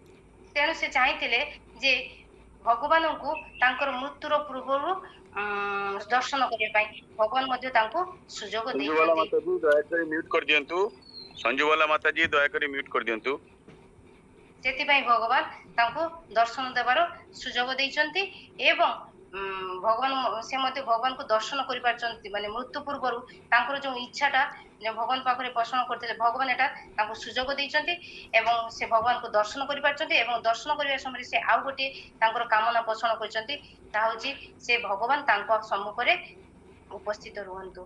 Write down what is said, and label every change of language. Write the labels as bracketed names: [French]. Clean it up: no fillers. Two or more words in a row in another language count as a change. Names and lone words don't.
[Odia] ସେ ଚାହିଁଥିଲେ ଯେ ଭଗବାନଙ୍କୁ ତାଙ୍କର ମୃତ୍ୟୁର ପୂର୍ବରୁ ଦର୍ଶନ କରିବା ପାଇଁ ଭଗବାନ ମଧ୍ୟ ତାଙ୍କୁ ସୁଯୋଗ संजुवाला ଦେଇଛନ୍ତି। ମାତା ଜୀ ଦୟାକରି ମ୍ୟୁଟ କର ଦିଅନ୍ତୁ। ସଞ୍ଜୁବାଲା ମାତା ଜୀ ଦୟାକରି ମ୍ୟୁଟ କର ଦିଅନ୍ତୁ। ସେଥିପାଇଁ ଭଗବାନ ତାଙ୍କୁ ଦର୍ଶନ ଦେବାର ସୁଯୋଗ ଦେଇଛନ୍ତି ଏବଂ ଭଗବାନ ସେ ମଧ୍ୟ ଭଗବାନଙ୍କୁ ଦର୍ଶନ କରିପାରୁଛନ୍ତି। ମାନେ ମୃତ୍ୟୁ ପୂର୍ବରୁ ତାଙ୍କର ଯୋଉ ଇଚ୍ଛାଟା ଭଗବାନ ପାଖରେ ପୋଷଣ କରିଥିଲେ ଭଗବାନ ଏଟା ତାଙ୍କୁ ସୁଯୋଗ ଦେଇଛନ୍ତି ଏବଂ ସେ ଭଗବାନଙ୍କୁ ଦର୍ଶନ କରିପାରୁଛନ୍ତି ଏବଂ ଦର୍ଶନ କରିବା ସମୟରେ ସେ ଆଉ ଗୋଟିଏ ତାଙ୍କର କାମନା ପୋଷଣ କରିଛନ୍ତି, ତାହା ହଉଛି ସେ ଭଗବାନ ତାଙ୍କ ସମ୍ମୁଖରେ ଉପସ୍ଥିତ ରୁହନ୍ତୁ।